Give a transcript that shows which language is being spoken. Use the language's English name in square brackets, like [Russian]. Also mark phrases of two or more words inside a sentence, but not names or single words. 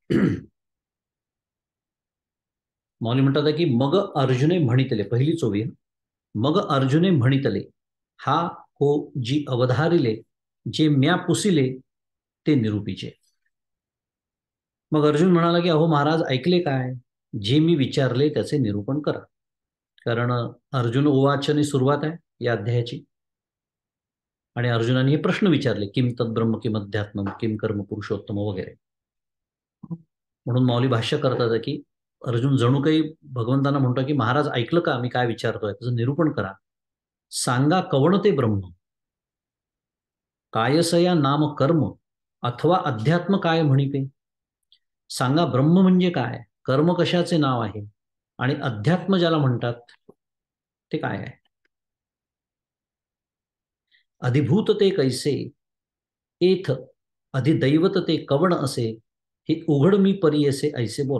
[Marathi] माऊली म्हणतात की मग अर्जुने म्हणितले, पहिलीच ओवी, मग अर्जुने म्हणितले, हा हो जी अवधारिले, जे म्या पुसिले ते निरूपीचे. मग अर्जुन म्हणाला की अहो महाराज, ऐकले काय, जे मी विचारले त्याचे निरूपण करा. कारण अर्जुन उवाचनी सुरुवात आहे या अध्यायाची. आणि अर्जुनाने हे प्रश्न विचारले, [Sanskrit] किम तद्ब्रह्म किम अध्यात्म किम कर्म पुरुषोत्तम वगैरे. [Marathi] म्हणून माऊली भाष्य करतात की अर्जुन जणू काही भगवंतांना म्हणतो की महाराज, ऐकलं का मी काय विचारतोय, त्याचं निरूपण करा. सांगा कवण ते ब्रह्म, कायसया नाम कर्म अथवा अध्यात्म काय म्हणिते. सांगा ब्रह्म म्हणजे काय, कर्म कशाचे नाव आहे, आणि अध्यात्म ज्याला म्हणतात ते काय आहे. अधिभूत ते कैसे, एथ अधिदैवत ते कवण असे, हे उघड मी परियसे ऐसे बोला.